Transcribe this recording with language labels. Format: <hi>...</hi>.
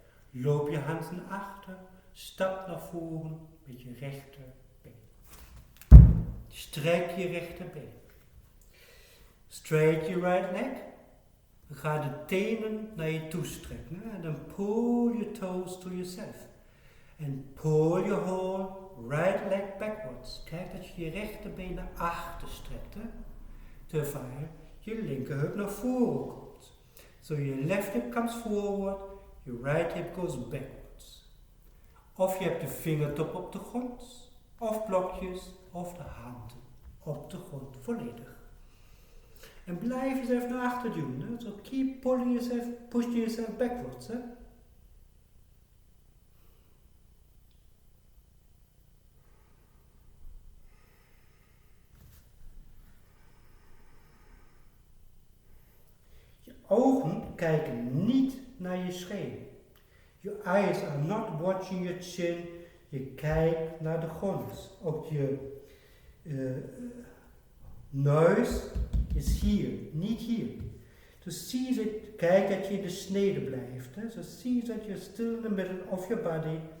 <nl>Loop je hands naar achter, stap naar voren met je rechterbeen. Strek je rechterbeen.</nl> <en>Straight your right leg.</en> <nl>Ga de tenen naar je toe strekken. En dan</nl> <en>pull your toes to yourself. And pull your whole right leg backwards.</en> <nl>Kijk dat je je rechterbeen naar achter strekt. Terwijl je linkerheup naar voren komt.</nl> <en>So your left hip comes forward, your right hip goes backwards.</en> <nl>Of je hebt de vingertop op de grond, of blokjes, of de handen op de grond volledig. En blijf jezelf naar achter duwen.</nl> <en>So keep pulling yourself, pushing yourself backwards.</en> <nl>Je ogen kijken niet naar je scheen.</nl> <en>Your eyes are not watching your chin.</en> <nl>Je kijkt naar de grond. Ook je neus is hier, niet hier. Dus kijk dat je in de snede blijft.</nl> <en>So see that you're still in the middle of your body.</en>